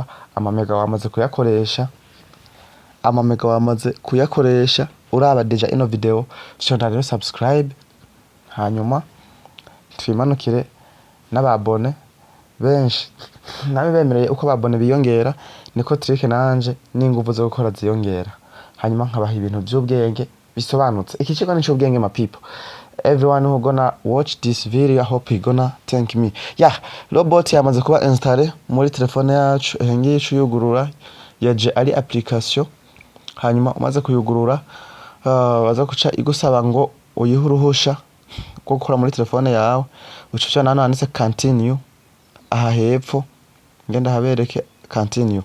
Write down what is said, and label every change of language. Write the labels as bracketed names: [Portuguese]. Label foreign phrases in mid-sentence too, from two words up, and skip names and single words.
[Rundi] Amamega wamaze kuyakoresha, uraba deja ino video fyonda rero subscribe. Hanyuma twimanukire n'ababone benshi. Nabe bemereye uko ababone biyongera niko trick nanje n'inguvu zo gukora ziyongera. Hanyuma nkabaha ibintu by'ubwenge bisobanutse. Iki kigo ni cy'ubwenge ma people. [English] Everyone who gonna watch this video, I hope you gonna thank me. [Rundi] Robot yamaze kuba installé muri telefone yacu. Ngiye yugurura yaje ari application. Hanyuma umaze kuyugurura baza kuca igusaba ngo uyihe uruhusha rwo gukora muri telefone yawe. Ucuca nano handitse continue aha hepfo, ngenda habereke continue.